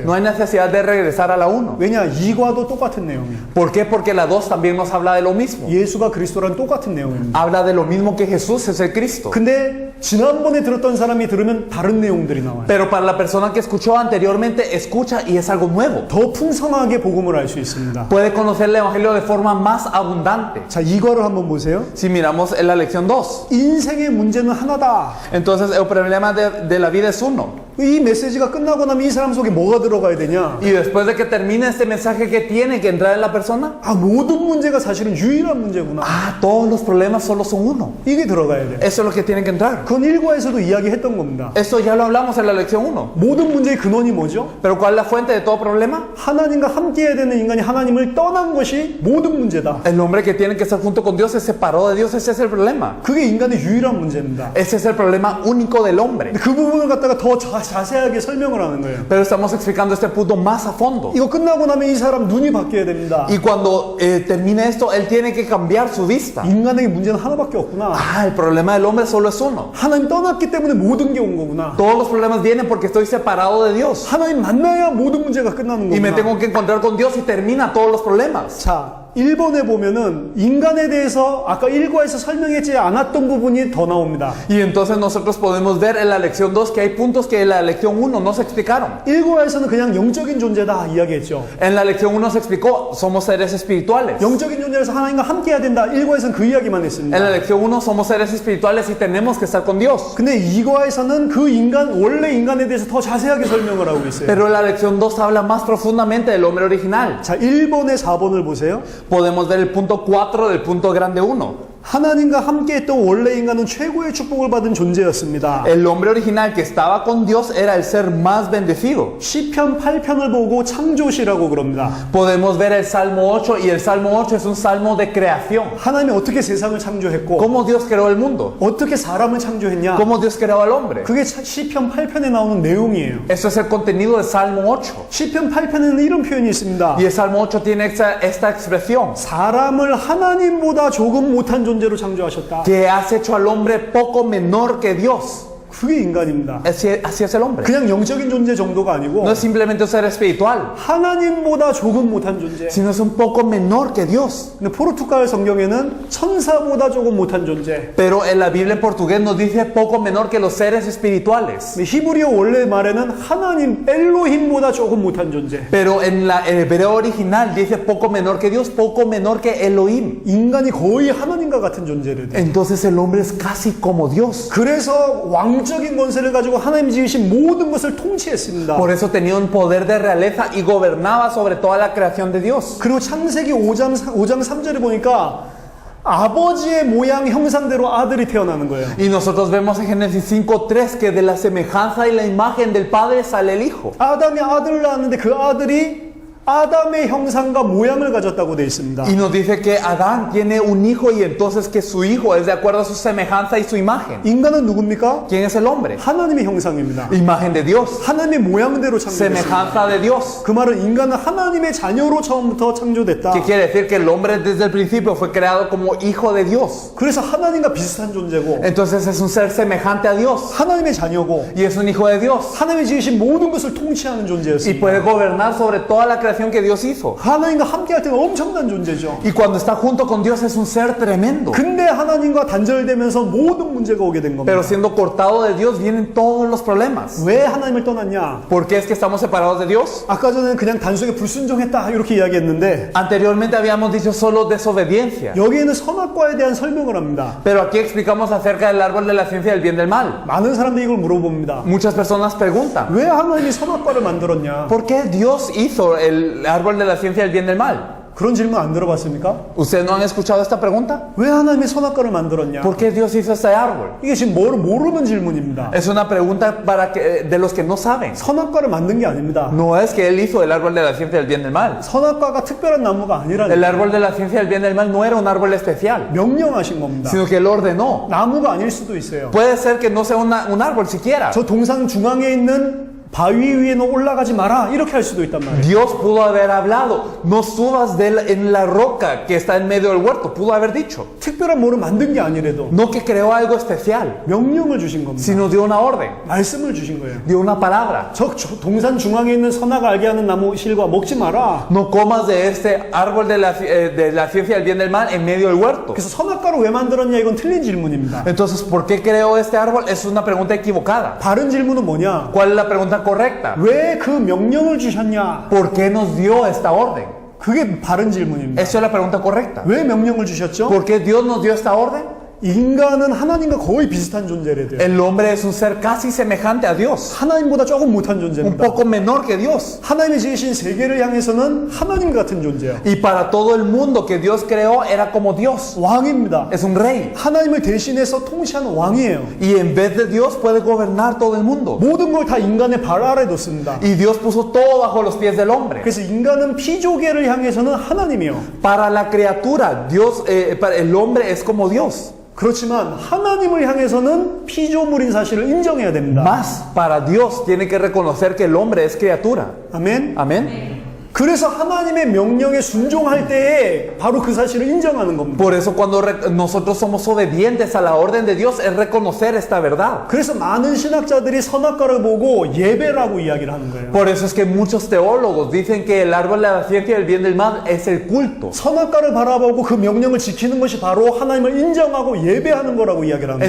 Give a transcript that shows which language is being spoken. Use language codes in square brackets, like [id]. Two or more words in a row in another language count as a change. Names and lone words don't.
[es] No hay necesidad de regresar a la 1. [ko] 왜냐? 2과도 똑같은 내용이에요. [es] ¿Por qué? Porque la 2 también nos habla de lo mismo. [ko] 예수가 그리스도랑 똑같은 내용입니다. [es] Habla de lo mismo que Jesús es el Cristo. [ko] 근데 지난번에 들었던 사람이 들으면 다른 내용들이 나와요. [es] Pero para la persona que escuchó anteriormente, escucha y es algo nuevo. [ko] 더 풍성하게 복음을 알 수 있습니다. [es] Puede conocer el Evangelio de forma más abundante. [ko] 자, 이과를 한번 보세요. [es] Si miramos en la lección 2. [ko] 인생의 문제는 하나다. [es] Entonces el problema de la vida es uno. [ko] 이 메시지가 끝나고 나면 이 사람 속에 뭐가 들어가야 되냐? [es] Y después de que termine este mensaje, ¿qué tiene que entrar en la persona? [ko] 아, 모든 문제가 사실은 유일한 문제구나. [es] Ah, todos los problemas solo son uno. [ko] 이게 들어가야 돼. [es] Eso es lo que tiene que entrar. [ko] 그건 1과에서도 이야기했던 겁니다. [es] Esto ya lo hablamos en la lección 1. [ko] 모든 문제의 근원이 뭐죠? [es] Pero ¿cuál es la fuente de todo problema? [ko] 하나님과 함께해야 되는 인간이 하나님을 떠난 것이 모든 문제다. [es] El hombre que tiene que estar junto con Dios se separó de Dios. Ese es el problema. [ko] 그게 인간의 유일한 문제입니다. [es] Ese es el problema único del hombre. [ko] 근데 그 부분을 갖다가 더 자세하게 설명을 하는 거예요. [es] Pero estamos explicando este punto más a fondo. [ko] 이거 끝나고 나면 이 사람 눈이 바뀌어야 됩니다. [es] Y cuando termine esto, él tiene que cambiar su vista. [ko] 인간에게 문제는 하나밖에 없구나. [es] Ah, el problema del hombre solo es uno. [ko] 하나님 떠났기 때문에 모든 게 온 거구나. [es] Todos los problemas vienen porque estoy separado de Dios. [ko] 하나님 만나야 모든 문제가 끝나는 [es] Y me [ko] 거구나. [es] tengo que encontrar con Dios y termina todos los problemas. [ko] 자, 1번에 보면은 인간에 대해서 아까 1과에서 설명했지 않았던 부분이 더 나옵니다. [es] Y entonces nosotros podemos ver en la lección 2 que hay puntos que en la lección 1 no se explicaron. [ko] 1과에서는 그냥 영적인 존재다 이야기했죠. [es] En la lección 1 se explicó, somos seres espirituales. [ko] 영적인 존재라서 하나님과 함께 해야 된다. 1과에서는 그 이야기만 했습니다. [es] En la lección 1 somos seres espirituales y tenemos que estar con Dios. [ko] 근데 2과에서는 그 인간, 원래 인간에 대해서 더 자세하게 설명을 하고 있어요. [es] Pero en la lección 2 habla más profundamente del hombre original. [ko] 자, 1번에 4번을 보세요. [es] Podemos ver el punto 4 del punto grande 1. [ko] 하나님과 함께 했던 원래 인간은 최고의 축복을 받은 존재였습니다. [es] El hombre original que estaba con Dios era el ser más bendecido. [ko] 시편 8편을 보고 창조시라고 그럽니다. [es] Podemos ver el Salmo 8 y el Salmo 8 es un salmo de creación. [ko] 하나님이 어떻게 세상을 창조했고 [es] ¿Cómo Dios creó el mundo? [ko] 어떻게 사람을 창조했냐? [es] ¿Cómo Dios creó al hombre? [ko] 그게 시편 8편에 나오는 내용이에요. [es] Eso es el contenido del Salmo 8. [ko] 시편 8편에는 이런 표현이 있습니다. [es] Y el Salmo 8 tiene esta expresión. [ko] 사람을 하나님보다 조금 못한 존재로 창조하셨다. [es] Que has hecho al hombre poco menor que Dios. [ko] 그게 인간입니다. [es] Así es el hombre. [ko] 그냥 영적인 존재 정도가 아니고 [es] No es simplemente un ser espiritual, [ko] 하나님보다 조금 못한 존재. [es] sino es un poco menor que Dios. [ko] 근데 포르투갈 성경에는 천사보다 조금 못한 존재. [es] Pero en la Biblia en portugués nos dice poco menor que los seres espirituales. [ko] 근데 히브리어 원래 말에는 하나님 엘로힘보다 조금 못한 존재. [es] Pero en el hebreo original dice poco menor que Dios, poco menor que Elohim. [ko] 인간이 거의 하나님과 같은 존재를 돼. [es] Entonces el hombre es casi como Dios. [ko] 그래서 왕적인 권세를 가지고 하나님 지으신 모든 것을 통치했습니다. [es] Por eso tenía un poder de realeza y gobernaba sobre toda la creación de Dios. [ko] 그리고 창세기 5장 3절에 보니까 아버지의 모양 형상대로 아들이 태어나는 거예요. [es] Y nosotros vemos en Génesis 5:3 que de la semejanza y la imagen del Padre sale el Hijo. [ko] 아담이 아들을 낳았는데 그 아들이 아담의 형상과 모양을 가졌다고 되어 있습니다. [es] Y nos dice que Adán tiene un hijo y entonces que su hijo es de acuerdo a su semejanza y su imagen. [ko] 인간은 누굽니까? [es] ¿Quién es el hombre? [ko] 하나님의 형상입니다. [es] Imagen de Dios, [ko] 하나님의 모양대로 창조됐습니다. [es] semejanza de Dios. [ko] 그 말은 인간은 하나님의 자녀로 처음부터 창조됐다. [es] ¿Qué quiere decir? Que el hombre desde el principio fue creado como hijo de Dios. [ko] 그래서 하나님과 비슷한 존재고 [es] Entonces es un ser semejante a Dios [ko] 하나님의 자녀고 [es] y es un hijo de Dios [ko] 하나님이 지으신 모든 것을 통치하는 [es] y [ko] 존재였습니다. [es] puede gobernar sobre toda la creación que Dios hizo. [ko] 하나님과 함께 할 때는 엄청난 존재죠. [es] Y cuando está junto con Dios es un ser tremendo. [ko] 근데 하나님과 단절되면서 모든 문제가 오게 된 겁니다. [es] Pero siendo cortado de Dios vienen todos los problemas. [ko] 왜 하나님을 떠났냐? [es] ¿Por qué es que estamos separados de Dios? [ko] 아까 전에는 그냥 단순히 불순종했다 이렇게 이야기했는데 [es] Anteriormente habíamos dicho solo desobediencia. [ko] 여기에는 선악과에 대한 설명을 합니다. [es] Pero aquí explicamos acerca del árbol de la ciencia del bien y del mal. [ko] 많은 사람들이 이걸 물어봅니다. [es] Muchas personas preguntan, [ko] 왜 하나님이 선악과를 만들었냐? [es] ¿por qué Dios hizo el árbol de la ciencia del bien y del mal? [ko] 그런 질문 안 들어봤습니까? [es] ¿Ustedes no han escuchado esta pregunta? [ko] 왜 하나님이 선악과를 만들었냐? [es] ¿Por qué Dios hizo este árbol? [ko] 이게 지금 모르는 질문입니다. [es] Es una pregunta de los que no saben. [ko] 선악과를 만든 게 아닙니다. [es] No es que Él hizo el árbol de la ciencia del bien y del mal. [ko] 선악과가 특별한 나무가 [es] El [ko] 아니라니까 [es] árbol de la ciencia del bien y del mal no era un árbol especial, [ko] 명령하신 겁니다. [es] sino que Él ordenó. [ko] 나무가 아닐 수도 있어요. [es] Puede ser que no sea un árbol siquiera. [ko] 저 동상 중앙에 있는 바위 위에 너 올라가지 마라 이렇게 할 수도 있단 말이에요. [es] Dios pudo haber hablado, no subas en la roca que está en medio del huerto, pudo haber dicho. [ko] 특별한 뭐를 만든 게 아니래도 [es] No que creó algo especial, [ko] 명령을 주신 겁니다. [es] sino dio una orden, [ko] 말씀을 주신 거예요. [es] dio una palabra. [ko] 저 동산 중앙에 있는 선악 알게 하는 나무 실과 먹지 마라. [es] No comas de este árbol de la ciencia del bien y del mal en medio del huerto. [ko] 그래서 선악과를 왜 만들었냐 이건 틀린 질문입니다. [es] Entonces, ¿por qué creó este árbol? Es una pregunta equivocada. [ko] 바른 질문은 뭐냐? [es] ¿Cuál es la pregunta correcta? [ko] 왜 그 명령을 주셨냐? [es] ¿Por qué nos dio esta orden? [ko] 그게 바른 질문입니다. [es] Esa es la pregunta correcta. [ko] 왜 명령을 주셨죠? [es] ¿Por qué Dios nos dio esta orden? [ko] 인간은 하나님과 거의 비슷한 존재래요. [es] El hombre es un ser casi semejante a Dios, [ko] 하나님보다 조금 못한 [es] un [ko] 존재입니다. [es] poco menor que Dios. [ko] 하나님이 지으신 세계를 향해서는 하나님 같은 존재예요. [es] Y para todo el mundo que Dios creó era como Dios. [ko] 왕입니다. [es] Es un rey. [ko] 하나님을 대신해서 통치하는 왕이에요. [es] Y en vez de Dios puede gobernar todo el mundo. [ko] 모든 걸 다 인간의 발 아래 뒀습니다. [es] Y Dios puso todo bajo los pies del hombre. [ko] 그래서 인간은 피조계를 향해서는 하나님이요. [es] Para la criatura, para el hombre es como Dios. [ko] 그렇지만 하나님을 향해서는 피조물인 사실을 인정해야 됩니다. [es] Más para Dios tiene que reconocer que el hombre es criatura. [ko] 아멘. [es] Amén. [ko] 그래서 하나님의 명령에 순종할 때에 바로 그 사실을 인정하는 겁니다. [es] Por eso cuando nosotros somos obedientes a la orden de Dios es reconocer esta verdad. [ko] 그래서 많은 신학자들이 선악과를 보고 예배라고 이야기를 하는 거예요. [es] Por eso es que muchos teólogos dicen que el árbol de la ciencia del bien y del mal es el culto. [ko] 선악과를 바라보고 그 명령을 지키는 것이 바로 하나님을 인정하고 예배하는 거라고 이야기를 합니다.